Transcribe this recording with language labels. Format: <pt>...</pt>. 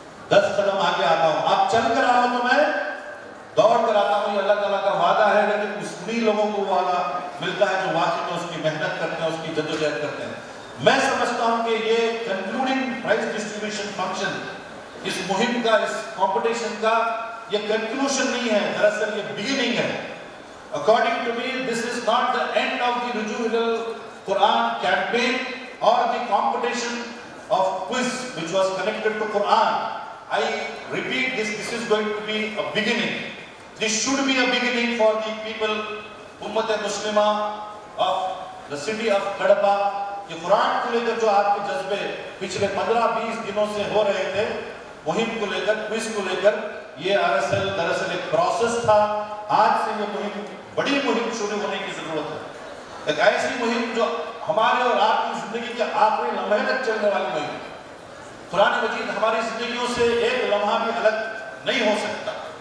<ur>10 قدم آگے آتا ہوں، آپ چل کر آؤ تو میں دوڑ کر آتا ہوں۔ یہ اللہ تعالیٰ کا وعدہ ہے، لیکن انہی لوگوں کو وعدہ ملتا ہے جو واقعی میں اس کی محنت کرتے ہیں، اس کی جدوجہد کرتے ہیں۔ میں سمجھتا ہوں کہ یہ</ur> <en>concluding prize distribution function,</en> <ur>اس مہم کا، اس کمپٹیشن کا یہ کنکلوشن نہیں ہے، دراصل یہ بگننگ ہے۔</ur> <en>According to me, this is not the end of the Rujuu ilal Quran campaign or the competition of quiz which was connected to Quran. I repeat this is going to be a beginning. This should be a beginning for the people, Ummat Muslimah of the city of Kadapa.</en> <ur>یہ قرآن کو لے کر جو آپ کے جذبے پچھلے 15-20 دنوں سے ہو رہے تھے، مہم کو لے کر، کوئز کو لے کر، یہ دراصل ایک پروسیس تھا۔ آج سے یہ مہم، بڑی مہم شروع ہونے کی ضرورت ہے، ایک ایسی مہم جو ہمارے اور آپ کی زندگی کے آخری لمحے تک چلنے والی مہم۔ قرآن مجید ہماری زندگیوں سے ایک لمحہ بھی الگ نہیں ہو سکتا۔</ur>